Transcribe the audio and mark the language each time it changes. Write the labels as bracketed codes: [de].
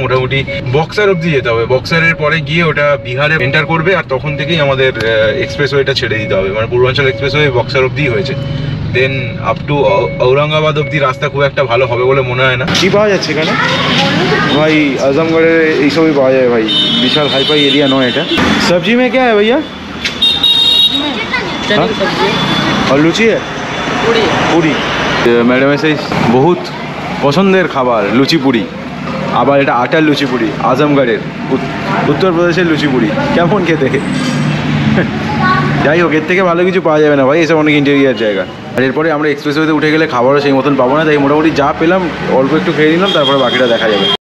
[bn] মোটামুটি বক্সার অবধি যেতে হবে। বক্সারের পরে গিয়ে ওটা বিহারে এন্টার করবে, আর তখন থেকেই আমাদের এক্সপ্রেসওয়েটা ছেড়ে দিতে হবে। মানে পূর্বাঞ্চল এক্সপ্রেসওয়ে বক্সার অবধি হয়েছে, দেন আপ টু ঔরঙ্গাবাদ অবধি রাস্তা খুব একটা ভালো হবে বলে মনে হয় না। কি পাওয়া যাচ্ছে এখানে ভাই? আজমগড়ে এইসবই পাওয়া যায় ভাই, বিশাল হাইফাই এরিয়া নয় এটা। [hi] सब्जी में क्या है भैया? और लुची है, পুরি। [bn] ম্যাডাম এসে বহুত পছন্দের খাবার লুচি পুরি। আবার এটা আটার লুচি পুরি, আজমগড়ের, উত্তরপ্রদেশের লুচি পুরি। কেমন খেতে? যাই হোক, এর থেকে ভালো কিছু পাওয়া যাবে না ভাই, এসব অনেক ইন্টেরিয়ার জায়গা। আর এরপরে আমরা এক্সপ্রেসওয়েতে উঠে গেলে খাবারও সেই মতন পাবো না, তাই মোটামুটি যা পেলাম অল্প একটু খেয়ে নিলাম, তারপরে বাকিটা দেখা যাবে।